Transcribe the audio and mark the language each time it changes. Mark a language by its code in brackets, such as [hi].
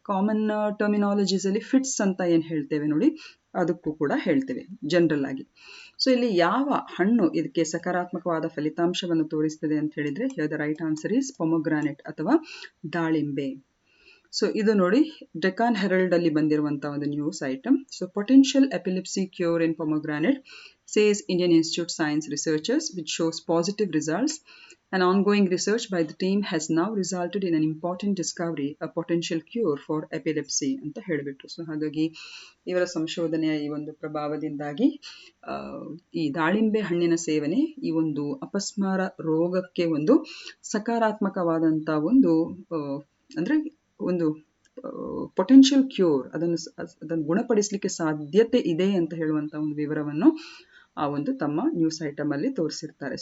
[kn] Common terminologies ಅಲ್ಲಿ fits ಅಂತ ಏನು ಹೇಳ್ತೇವೆ ನೋಡಿ, ಅದಕ್ಕೂ ಕೂಡ ಹೇಳ್ತೇವೆ ಜನರಲ್ ಆಗಿ. ಸೊ ಇಲ್ಲಿ ಯಾವ ಹಣ್ಣು ಇದಕ್ಕೆ ಸಕಾರಾತ್ಮಕವಾದ ಫಲಿತಾಂಶವನ್ನು ತೋರಿಸ್ತದೆ ಅಂತ ಹೇಳಿದ್ರೆ, [en] the right answer is pomegranate [kn] ಅಥವಾ ದಾಳಿಂಬೆ. ಸೊ ಇದು ನೋಡಿ ಡೆಕಾನ್ ಹೆರಲ್ಡ್ ಅಲ್ಲಿ ಬಂದಿರುವಂತಹ ಒಂದು news item. [en] So potential epilepsy cure in pomegranate, says Indian Institute Science researchers, which shows positive results. An ongoing research by the team has now resulted in an important discovery, a potential cure for epilepsy [kn] ಅಂತ ಹೇಳಿಬಿಟ್ರು. So ಹಾಗಾಗಿ ಇವರ ಸಂಶೋಧನೆಯ ಈ ಒಂದು ಪ್ರಭಾವದಿಂದಾಗಿ ಈ ದಾಳಿಂಬೆ ಹಣ್ಣಿನ ಸೇವನೆ ಈ ಒಂದು ಅಪಸ್ಮಾರ ರೋಗಕ್ಕೆ ಒಂದು ಸಕಾರಾತ್ಮಕವಾದಂಥ ಒಂದು ಅಂದ್ರೆ ಒಂದು ಪೊಟೆನ್ಷಿಯಲ್ ಕ್ಯೂರ್, ಅದನ್ನು ಗುಣಪಡಿಸಲಿಕ್ಕೆ ಸಾಧ್ಯತೆ ಇದೆ ಅಂತ ಹೇಳುವಂಥ ಒಂದು ವಿವರವನ್ನು ಆ ಒಂದು ತಮ್ಮ ನ್ಯೂಸ್ ಐಟಮ್ ಅಲ್ಲಿ ತೋರಿಸಿರ್ತಾರೆ.